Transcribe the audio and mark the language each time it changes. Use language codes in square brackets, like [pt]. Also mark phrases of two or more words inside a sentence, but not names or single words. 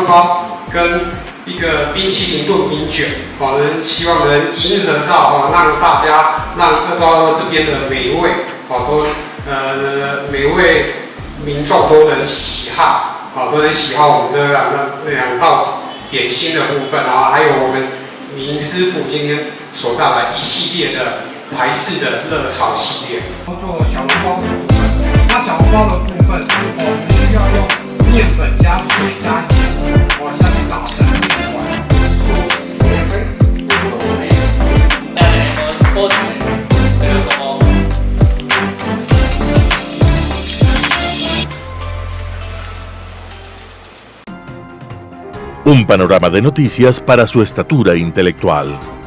[zh] 包跟一个冰淇淋炖冰卷，希望能迎合到让大家到这边的美味，都每位民众都能喜好，都能喜好我们这两道点心的部分，还有我们林师傅今天所带来一系列的台式的热炒系列。做小笼包的部分，那小笼包的部分，我们需要用面粉加水加盐，下去打成面团，数10杯。 [es] Un panorama de noticias para su estatura intelectual.